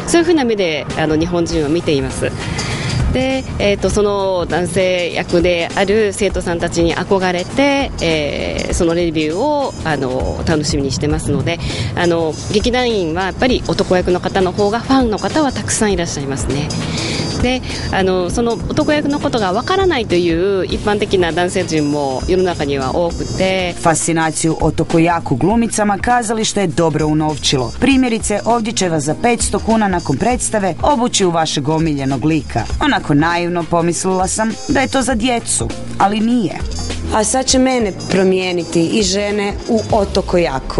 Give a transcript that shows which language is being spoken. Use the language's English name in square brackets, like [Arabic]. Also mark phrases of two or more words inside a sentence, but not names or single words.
[Japanese] そういうふうな目で日本人は見ています。で、その男性役である生徒さんたちに憧れて、そのレビューを楽しみにしてますので、劇団員はやっぱり男役の方の方がファンの方はたくさんいらっしゃいますね。で、その男役のことがわからないという一般的な男性陣も世の中には多くて、 [Croatian] Fascinaciju [Japanese] 男役 [Croatian] glumicama kazalište je dobro unovčilo. Primjerice, ovdje će vas za 500 kuna nakon predstave obući u vašeg omiljenog lika. Onako naivno pomislila sam da je to za djecu, ali nije. A sad će mene promijeniti i žene u [Japanese] 男役.